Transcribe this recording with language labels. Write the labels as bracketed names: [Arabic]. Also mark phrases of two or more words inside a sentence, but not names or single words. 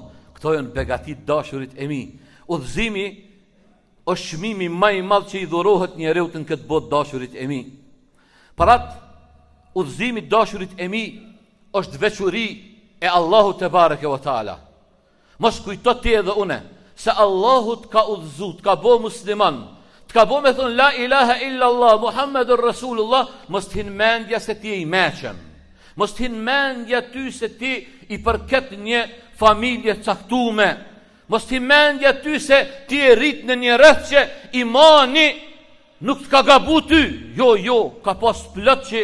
[Albanian] Këto janë begatit dashurit e mi. Udhëzimi është çmimi më i madh që i dhurohet njeriu në këtë botë, dashurit e mi. Për atë udhëzimi dashurit e mi është veçuri e Allahut [Arabic] تبارك وتعالى. [Albanian] Mos kujto ti edhe une se Allahu të ka udhëzu, të ka bo musliman, të ka bo me thonë [Arabic] لا إله إلا الله، محمد رسول الله, [Albanian] mos t'hin mendja se ti e i meqen, mos t'hin mendja ty se ti i përket një familje caktume, mos t'hin mendja ty se ti e rrit në një rreth që imani nuk t'ka gabu ty, jo, ka pas plot që